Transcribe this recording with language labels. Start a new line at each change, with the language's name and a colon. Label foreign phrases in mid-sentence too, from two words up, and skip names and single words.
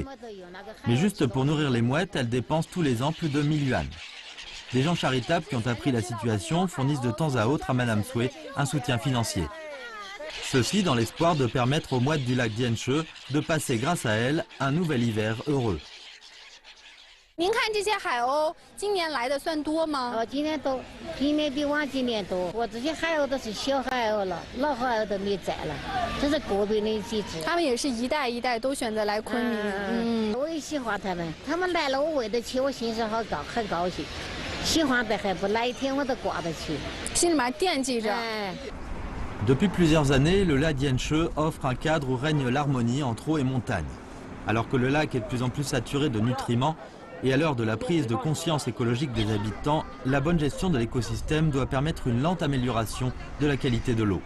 French: Mais juste pour nourrir les mouettes, elle dépense tous les ans plus de 1000 yuan. Des gens charitables qui ont appris la situation fournissent de temps à autre à Madame Tsui un soutien financier. Ceci dans l'espoir de permettre aux mouettes du lac Dianche de passer grâce à elle un nouvel hiver heureux.
Chinese: 您看这些海鸥，今年来的算多吗？今年多，今年比往今年多。我这些海鸥都是小海鸥了，老海鸥都没在了，这是个别的几只。他们也是一代一代都选择来昆明。我也喜欢他们，他们来了我喂得起，我心上很高兴。喜欢的还不来一天我都挂得起，心里面惦记着。
French: Depuis plusieurs années, le lac Dianche offre un cadre où règne l'harmonie entre eau et montagne. Alors que le lac est de plus en plus saturé de nutriments, et à l'heure de la prise de conscience écologique des habitants, la bonne gestion de l'écosystème doit permettre une lente amélioration de la qualité de l'eau.